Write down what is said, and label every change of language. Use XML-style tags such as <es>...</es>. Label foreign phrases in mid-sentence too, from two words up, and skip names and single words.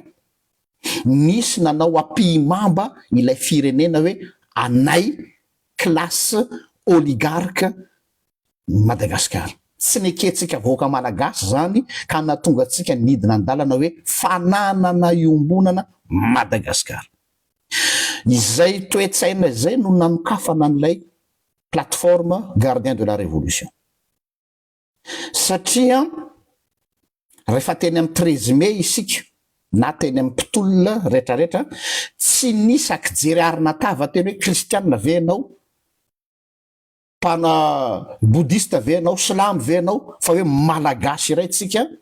<mg>Nisy nanao ampimamba ilay firenena hoe anay</mg> <fr>classe oligarque</fr> <mg>Madagasikara. Tsy neketsika voaka malagasy zany ka natonga antsika nidina an-dalana hoe fananana iombonana Madagasikara. Izay toe-tsaina izay no nanokafana an'ilay</mg> <fr>plateforme gardien de la révolution.</fr> <mg>Satria rehefa teny amin'ny 13 mai isika na teny amin'ny mpitolona rehetrarehetra, tsy nisy akijery arina tava teny hoe kristianina ve ianao, pana boudiste ve ianao, silamo ve ianao, fa hoe malagasy iray tsika.</mg>